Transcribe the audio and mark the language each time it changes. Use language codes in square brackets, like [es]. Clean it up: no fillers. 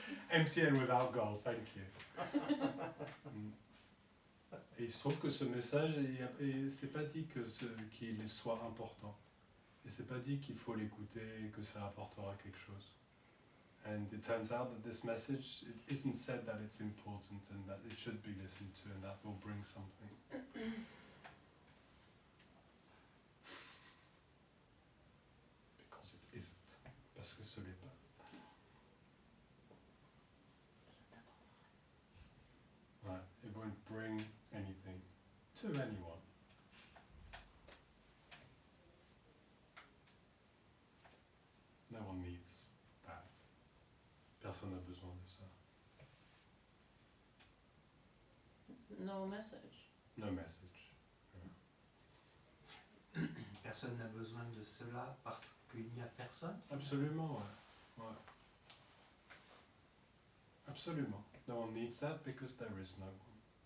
[en] Empty and without goal, thank you. [fr] Et il se trouve que ce message, c'est pas dit qu'il soit important. Et c'est pas dit qu'il faut l'écouter et que ça apportera quelque chose. [en] And it turns out that this message, it isn't said that it's important and that it should be listened to and that will bring something. Because it isn't. [fr] Parce que ce n'est pas. [en] Ouais, it won't bring anything to anyone. No one needs that. [fr] Personne n'a besoin de ça. [en] No message. No message. [fr] Personne n'a besoin de cela parce qu'il n'y a personne. Absolument, ouais. Ouais. Absolument. [en] No one needs that because there is no one.